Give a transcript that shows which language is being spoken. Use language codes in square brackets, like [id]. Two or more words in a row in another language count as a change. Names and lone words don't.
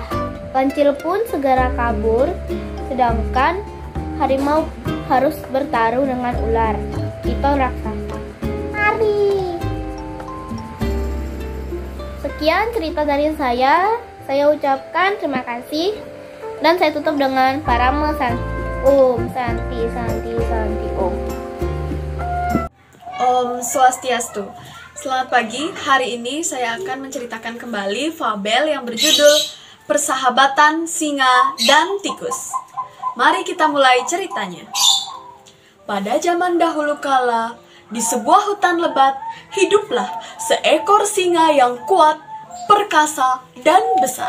[id] Kancil pun segera kabur, sedangkan harimau harus bertarung dengan ular piton raksasa. Mari! Sekian cerita dari saya. Saya ucapkan terima kasih. Dan saya tutup dengan parame Santi. [sa] Om Santi Santi Santi Om. Om Swastiastu. [id] Selamat pagi, hari ini saya akan menceritakan kembali fabel yang berjudul Persahabatan Singa dan Tikus. Mari kita mulai ceritanya. Pada zaman dahulu kala, di sebuah hutan lebat, hiduplah seekor singa yang kuat, perkasa, dan besar.